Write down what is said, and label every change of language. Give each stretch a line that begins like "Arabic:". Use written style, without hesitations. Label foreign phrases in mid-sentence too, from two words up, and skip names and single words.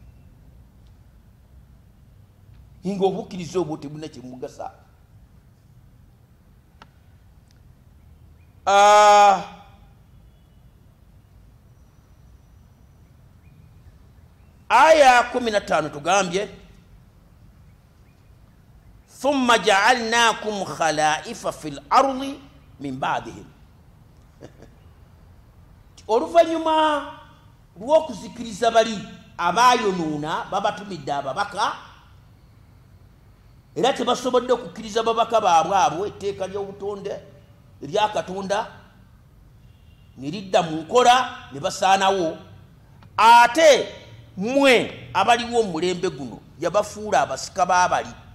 Ganda: Hinga obukkiriza obwo tebulina kye mugasa. Aya 15 tugambye
Arabic: ثم جعلناكم خلائف في الأرض من بعدهم.
Ganda: Oluvanyuma lw'okuzikiriza bali abaayonoona babatumidde ababaka era tebasobodde okukkiriza babaka baabwe abo etteeka ly'obutonde erya Katonda ne lidda mu nkola ne basaanawo, ate mmwe abaliwo omulembe guno yabafuula abasika baabali.